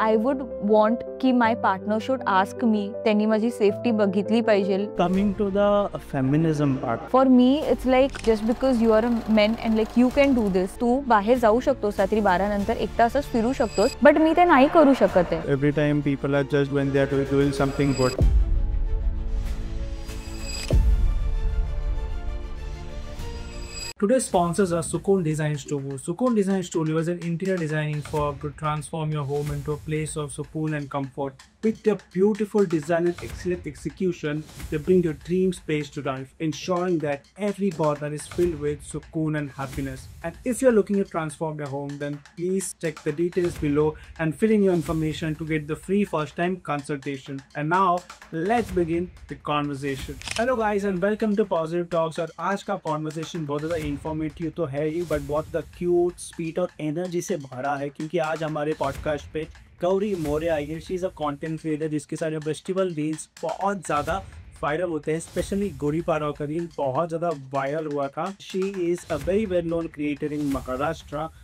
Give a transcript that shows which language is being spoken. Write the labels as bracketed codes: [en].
[en] I would want की my partner should ask me, [mr] त्यांनी माझी सेफ्टी बघितली पाहिजे. [en] Coming to the feminism part. For me it's like just because you are a man and like you can do this. [mr] तू बाहेर जाऊ शकतोस रात्री 12 नंतर एक तासच फिरू शकतोस, बट मी ते नाही करू शकत आहे. [en] Every time people are judged when they are doing something good. Today's sponsors are Sukoon Design Studio. Sukoon Design Studio is an interior designing firm to transform your home into a place of sukoon and comfort. With their beautiful design and excellent execution, they bring your dream space to life, ensuring that every corner is filled with sukoon and happiness. And if you're looking to transform your home, then please check the details below and fill in your information to get the free first-time consultation. And now, let's begin the conversation. Hello guys and welcome to Positive Talks. [hi] और आज का conversation बहुत ज़्यादा informative तो है ही, but बहुत ज़्यादा cute, speed और एनर्जी से भरा है, क्योंकि आज हमारे पॉडकास्ट पे गौरी मौर्य आई है. [en] she is a content creator [hi] जिसके सारे फेस्टिवल रील्स बहुत ज़्यादा वायरल होते हैं. स्पेशली गुड़ी पाड़वा का रील बहुत ज़्यादा वायरल हुआ था. [en] She is a very well known creator in Maharashtra.